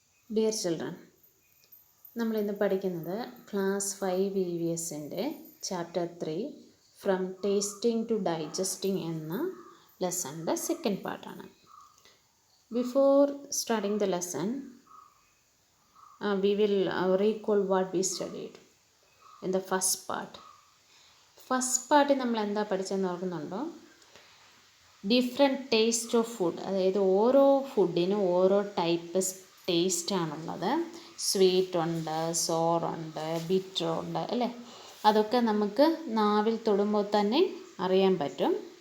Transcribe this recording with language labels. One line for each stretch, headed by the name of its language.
Malayalam: Dear children, നമ്മളിന്ന് പഠിക്കുന്നത് class 5 EVSൻ്റെ chapter 3 from tasting to digesting എന്ന ലെസണിൻ്റെ സെക്കൻഡ് പാർട്ടാണ്.
English: Before starting the lesson we will recall what we studied in the first part.
Malayalam: First പാർട്ടിൽ നമ്മൾ എന്താ പഠിച്ചതെന്ന് ഓർക്കുന്നുണ്ടോ? ഡിഫറെൻറ്റ് ടേസ്റ്റ് ഓഫ് ഫുഡ്, അതായത് ഓരോ ഫുഡിനും ഓരോ ടൈപ്പ് ടേസ്റ്റാണുള്ളത്. സ്വീറ്റ് ഉണ്ട്, സോറുണ്ട്, ബിറ്ററുണ്ട്, അല്ലേ? അതൊക്കെ നമുക്ക് നാവിൽ തൊടുമ്പോൾ തന്നെ അറിയാൻ പറ്റും.